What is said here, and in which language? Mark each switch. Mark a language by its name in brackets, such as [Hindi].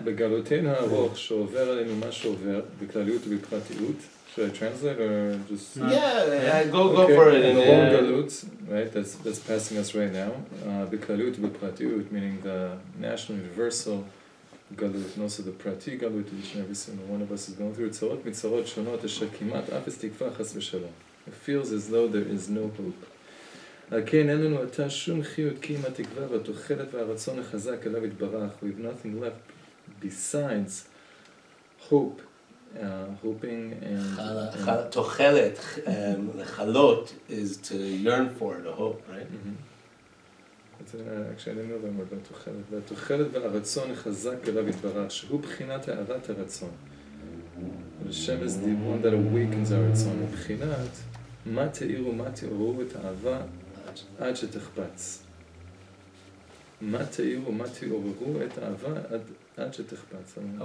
[Hebrew] בגלותינו הארוך שעובר עלינו מה שעובר, בכלליות ובפרטיות, should I translate or just... [English] Yeah, go for it. The whole galut, right, that's passing us right now, בכלליות ובפרטיות, meaning the national universal galut, and also the prati galut, which every single one of us is going through, צרות מצרות שונות, אשר כמעט אפס תקווה חס ושלום. It feels as though there is no hope. [Hebrew] על כן אין לנו עתה שום חיות כי אם התקווה והתוחלת והרצון החזק אליו יתברך. [English] We have nothing left besides hope, hoping and תוחלת, לחלות is to yearn for, to hope, right? actually I didn't know that word, והתוחלת. [Hebrew] והתוחלת והרצון החזק אליו יתברך, שהוא בחינת הארת הרצון. [English] Hashem is the one that awakens our רצון. [Hebrew] מבחינת מה תאירו, מה תאורו את האהבה עד שתחפץ. מה תאירו, מה תאורו את האהבה עד שתחפץ.